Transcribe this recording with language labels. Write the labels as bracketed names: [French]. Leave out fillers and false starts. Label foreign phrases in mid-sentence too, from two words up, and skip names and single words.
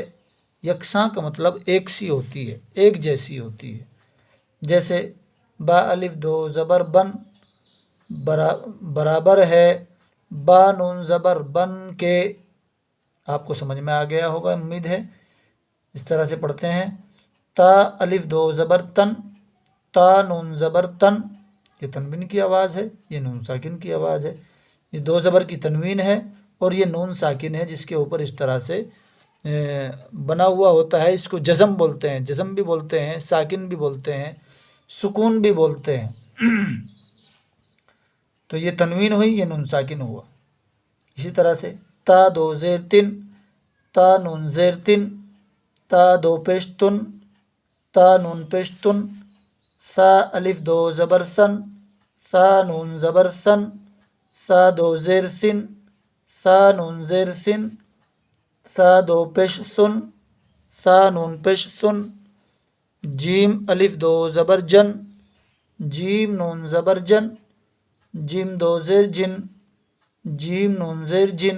[Urdu] یکساں کا مطلب ایک سی ہوتی ہے، ایک جیسی ہوتی ہے۔ جیسے با الف دو زبر بن برابر ہے با نون زبر بن کے۔ آپ کو سمجھ میں آ گیا ہوگا، امید ہے۔ اس طرح سے پڑھتے ہیں۔ تا الف دو زبر تن، تا نون زبر تن، یہ تنوین کی آواز ہے، یہ نون ساکن کی آواز ہے۔ یہ دو زبر کی تنوین ہے اور یہ نون ساکن ہے، جس کے اوپر اس طرح سے بنا ہوا ہوتا ہے۔ اس کو جزم بولتے ہیں، جزم بھی بولتے ہیں، ساکن بھی بولتے ہیں، سکون بھی بولتے ہیں۔ تو یہ تنوین ہوئی، یہ نون ساکن ہوا۔ اسی طرح سے تا دو زیر تن، تا نون زیر تن، تا دو پیش تن، تا نون پیش تن۔ سا الف دو زبر سن، سا نون زبر سن، سا دو زیر سن، سا نون زیر سن۔ سا دو پیش سن، سا نون پیش سن۔ جیم الف دو زبر جن، جیم نون زبر جن، جیم دو زیر جن، جیم نون زیر جن۔